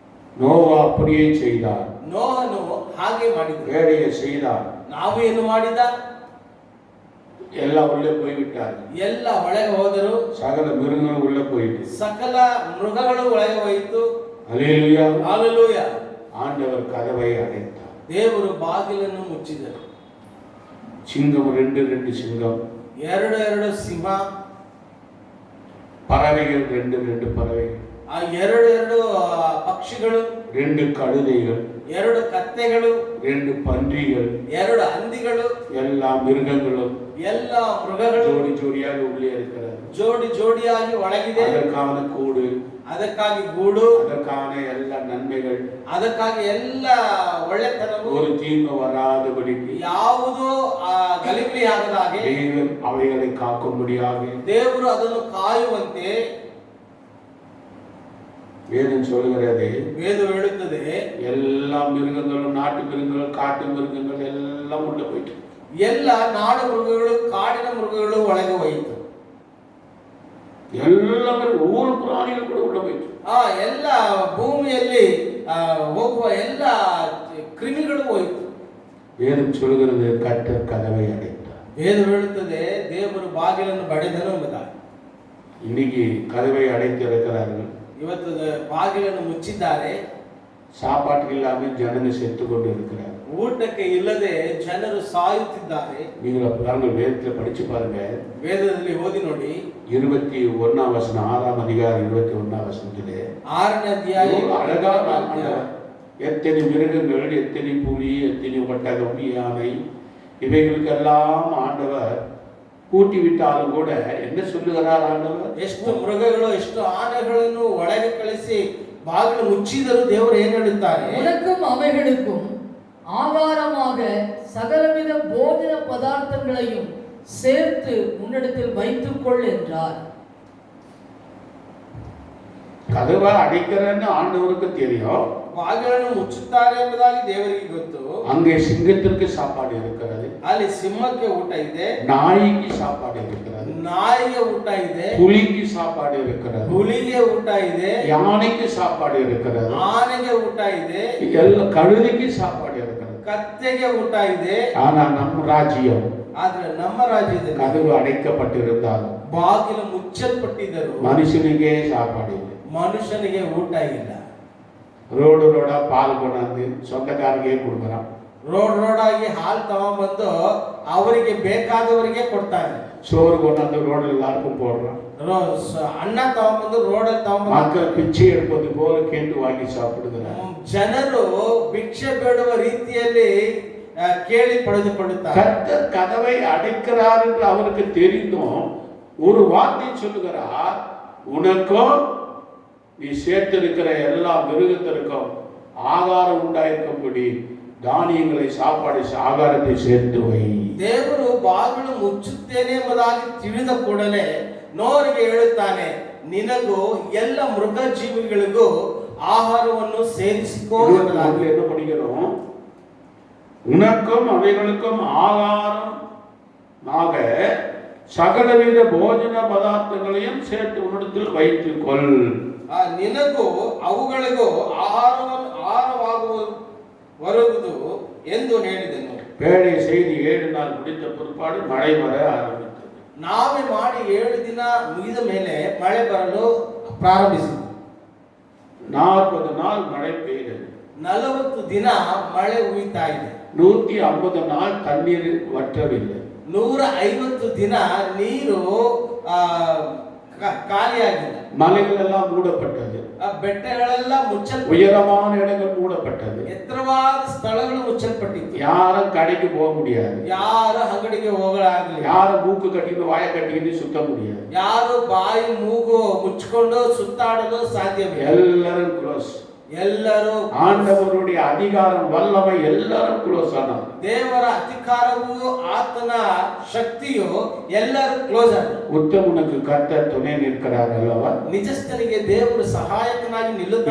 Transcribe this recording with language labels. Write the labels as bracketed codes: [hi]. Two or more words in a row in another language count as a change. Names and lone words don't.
[ta] நோவா அப்படியே செய்தார். [kn] ನೋಹನು ಹಾಗೆ ಮಾಡಿದ. [ta] வேலையை செய்தார். [kn] ನಾವು ಏನು ಮಾಡಿದ? [ta] எல்லாம் உள்ளே போய்விட்டார். [kn] ಎಲ್ಲ ಒಳಗೆ ಹೋದರು. [ta] சகல மிருகங்கள் உள்ளே போயிட்டு. [kn] ಸಕಲ ಮೃಗಗಳು ಒಳಗೆ ಹೋಯಿತು. [ta] அல்லேலூயா. ஹalleluya. ஆண்டவர் கதவை அடைத்தார். [kn] ದೇವರು ಬಾಗಿಲನ್ನು ಮುಚ್ಚಿದರು. [ta] சிங்கம் ரெண்டு சிங்கம், [kn] ಎರಡು ಸಿಂಹ, [ta] பறவைகள் ரெண்டு பறவைகள், [kn] ಆ ಎರಡು ಪಕ್ಷಿಗಳು, [ta] ரெண்டு கழுதைகள், [kn] ಎರಡು ಕತ್ತೆಗಳು, [ta] ரெண்டு பன்றிகள், [kn] ಎರಡು ಹಂದಿಗಳು, [ta] எல்லா மிருகங்களும் [kn] ಎಲ್ಲ ಮೃಗಗಳು [ta] ஜோடி ஜோடியாக உள்ளே இருக்கிறது. [kn] ಜೋಡಿ ಜೋಡಿಯಾಗಿ ಒಳಗಿದೆ. [ta] அதற்கான கூடு, [kn] ಅದಕ್ಕಾಗಿ ಗೂಡು, [ta] அதற்கான எல்லா நன்மைகள், [kn] ಅದಕ್ಕಾಗಿ ಎಲ್ಲ ಒಳ್ಳೆತನವು, [ta] ஒரு தீமை வராதபடிக்கு [kn] ಯಾವುದೋ ಗಲಿಬಿಲಿ ಆಗದ ಹಾಗೆ [ta] தேவன் அவைகளை காக்கும்படியாக [kn] ದೇವರು ಅದನ್ನು ಕಾಯುವಂತೆ [ta] வேதம் சொல்கிறது. [kn] வேதம் ಹೇಳುತ್ತದೆ [ta] எல்லா மிருகங்களும், நாட்டு மிருகங்கள், காட்டு மிருகங்கள் எல்லாம் உள்ள போயிட்டு, [kn] ಎಲ್ಲ ನಾಡು ಮೃಗಗಳು, ಕಾಡಿನ ಮೃಗಗಳು ಒಳಗೆ ಹೋಯಿತು. [ta] எல்லாமே ஒவ்வொரு பிராணிகள் கூட உள்ள போயிட்டு, [kn] ಎಲ್ಲ ಭೂಮಿಯಲ್ಲಿ ಹೋಗುವ ಎಲ್ಲ ಕ್ರಿಮಿಗಳು ಹೋಯಿತು. [ta] வேதம் சொல்கிறது கர்த்தர் கதவை அடைத்தார். [kn] வேதம் ಹೇಳುತ್ತದೆ ದೇವರು ಬಾಗಿಲನ್ನು ಬಡಿದನು ಎಂಬುದಾಗಿ. [ta] இன்னைக்கு கதவை அடைத்து இருக்கிறார்கள். [kn] ಇವತ್ತು ಬಾಗಿಲನ್ನು ಮುಚ್ಚಿದ್ದಾರೆ. [ta] சாப்பாட்டுக்கு இல்லாமல் ஜனங்க செத்து கொண்டு இருக்கிறார். [kn] ಊಟಕ್ಕೆ ಇಲ್ಲದೆ ಜನರು ಸಾಯುತ್ತಿದ್ದಾರೆ. [ta] நீங்கள் பாருங்கள், வேதத்தில் படிச்சு பாருங்க. [kn] ವೇದದಲ್ಲಿ ಓದಿ ನೋಡಿ. [ta] 21 வசனம், 6ஆம் அதிகாரம் 21 வசனத்திலே [kn] 6ನೇ ಅಧ್ಯಾಯ [ta] அழகான எத்தனை மிருகங்கள், எத்தனை புலி, எத்தனை ஒட்டகம், யானை, இவைகளுக்கெல்லாம் ஆண்டவர் கூட்டி விட்டாலும் கூட என்ன சொல்லுகிறார் ஆண்டவர்? [kn] ಎಷ್ಟು ಮೃಗಗಳು, ಎಷ್ಟು ಆನೆಗಳನ್ನು ಒಳಗೆ ಕಳಿಸಿ ಬಾಗಿಲು ಮುಚ್ಚಿದರೂ ದೇವರು ಏನು ಹೇಳುತ್ತಾರೆ? [ta] உனக்கும் அவைகளுக்கும் ஆகாரமாக சகலவித போஜன பதார்த்தங்களையும் சேர்த்து உன்னிடத்தில் வைத்துக்கொள் என்றார். கதவை அடைக்கிறன்னு ஆண்டவருக்கு தெரியும். [kn] ಬಾಗಿಲನ್ನು ಮುಚ್ಚುತ್ತಾರೆ ಎಂಬುದಾಗಿ ದೇವರಿಗೆ ಗೊತ್ತು. [ta] அங்கே சிங்கத்திற்கு சாப்பாடு இருக்கிறது, [kn] ಅಲ್ಲಿ ಸಿಂಹಕ್ಕೆ ಊಟ ಇದೆ, [ta] நாய்க்கு சாப்பாடு இருக்கிறது, [kn] ನಾಯಿಗೆ ಊಟ ಇದೆ, [ta] புலிக்கு சாப்பாடு இருக்கிறது, [kn] ಹುಲಿಗೆ ಊಟ ಇದೆ, [ta] யானைக்கு சாப்பாடு இருக்கிறது, [kn] ಆನೆಗೆ ಊಟ ಇದೆ, [ta] எல்லா கழுதைக்கு சாப்பாடு இருக்கிறது. [kn] ಕತ್ತೆಗೆ ಊಟ ಇದೆ. [ta] ஆனா நம்ம ராஜ்யம், [kn] ಆದ್ರೆ ನಮ್ಮ ರಾಜ್ಯದಲ್ಲಿ [ta] கதவு அடைக்கப்பட்டிருந்தாலும் [kn] ಬಾಗಿಲು ಮುಚ್ಚಲ್ಪಟ್ಟಿದ್ದರು, [ta] மனுஷனுக்கே சாப்பாடு இல்லை. [kn] ಮನುಷ್ಯನಿಗೆ ಊಟ ಇಲ್ಲ. [ta] ரோடா பால் கொண்டாந்து சொந்தக்காரங்கே கொடுக்குறான். [kn] ರೋಡಾಗಿ ಹಾಲು ತಗೊಂಡ್ಬಂದು ಅವರಿಗೆ ಬೇಕಾದವರಿಗೆ ಕೊಡ್ತಾನೆ. [ta] சோறு கொண்டாந்து ரோடு எல்லாருக்கும் போடுறான். [kn] ಅನ್ನ ತಗೊಂಡ್ಬಂದು ರೋಡಲ್ಲಿ ತಗೊಂಡ್ಬಂದು [ta] மக்கள் பிச்சை எடுப்பது போல கேட்டு வாங்கி சாப்பிடுகிறார். [kn] ಜನರು ಭಿಕ್ಷೆ ಬೇಡುವ ರೀತಿಯಲ್ಲಿ ಕೇಳಿ ಪಡೆದುಕೊಳ್ಳುತ್ತಾರೆ. [ta] கர்த்தர் கதவை அடைக்கிறார் என்று அவருக்கு தெரிந்தும் ஒரு வார்த்தை சொல்லுகிறார், உனக்கும் நீ சேர்த்திருக்கிற எல்லா மிருகத்திற்கும் ஆகாரம் உண்டாயிருக்கும்படி தானியங்களை சாப்பாடு ஆகாரத்தை சேர்த்து வை. [kn] ದೇವರು ಬಾಗಿಲು ಮುಚ್ಚುತ್ತೇನೆ ಎಂಬುದಾಗಿ ತಿಳಿದ ಕೂಡಲೇ ನೋರಿಗೆ ಹೇಳುತ್ತಾನೆ, ನಿನಗೂ ಎಲ್ಲ ಮೃಗ ಜೀವಿಗಳಿಗೂ ಆಹಾರವನ್ನು ಸೇರಿಸಿಕೋ. [ta] என்ன படிக்கிறோம்? உனக்கும் அவைகளுக்கும் ஆகாரம் ஆக சகலவித போஜன பதார்த்தங்களையும் சேர்த்து உன்னிடத்தில் வைத்துக் கொள். [kn] ನಿನಗೂ ಅವುಗಳಿಗೂ ಆಹಾರವಾಗುವುದು ಎಂದು ಹೇಳಿದನು. [ta] பேழை செய்தி 7 நாள் முடித்த பிற்பாடு மழை வர ஆரம்பித்தது. [kn] ನಾವೇ ಮಾಡಿ 7 ದಿನ ಮುಗಿದ ಮೇಲೆ ಮಳೆ ಬರಲು ಪ್ರಾರಂಭಿಸಿತು. [ta] 40 நாள் மழை பெய்தது. [kn] 40 ದಿನ ಮಳೆ ಹುಯ್ತಾ ಇದೆ. [ta] 150 நாள் தண்ணீர் வற்றவில்லை. [kn] 150 ದಿನ ನೀರು ಖಾಲಿಯಾಗಿಲ್ಲ. [ta] மலைகள் எல்லாம் மூடப்பட்டது. [kn] ಬೆಟ್ಟಗಳೆಲ್ಲ ಮುಚ್ಚಲ್ಪಟ್ಟಿವೆ. [ta] உயரமான இடங்கள் மூடப்பட்டது. [kn] ಎತ್ತರವಾದ ಸ್ಥಳಗಳು ಮುಚ್ಚಲ್ಪಟ್ಟಿವೆ. [ta] யாரும் கடைக்கு போக முடியாது. [kn] ಯಾರು ಅಂಗಡಿಗೆ ಹೋಗಲಾಗಲಿಲ್ಲ. [ta] யாரும் மூக்கு கட்டிட்டு வாயை கட்டிக்கிட்டு சுத்த முடியாது. [kn] ಯಾರು ಬಾಯಿ ಮೂಗು ಮುಚ್ಚಿಕೊಂಡು ಸುತ್ತಾಡಲು ಸಾಧ್ಯವಿಲ್ಲ. [ta] எல்லாரும் க்ளோஸ். [kn] ಎಲ್ಲರೂ [ta] ஆண்டவருடைய அதிகாரம் வல்லமை எல்லாரும் க்ளோஸ் ஆனாங்க. [kn] ದೇವರ ಅಧಿಕಾರವು ಆತನ ಶಕ್ತಿಯು ಎಲ್ಲರೂ ಕ್ಲೋಸ್ ಆದರು. [ta] உத்தமனுக்கு கர்த்தர் துணை நிற்கிறார் அல்லவா? [kn] ನಿಜಸ್ಥನಿಗೆ ದೇವರು ಸಹಾಯಕನಾಗಿ ನಿಲ್ಲುತ್ತಾನೆ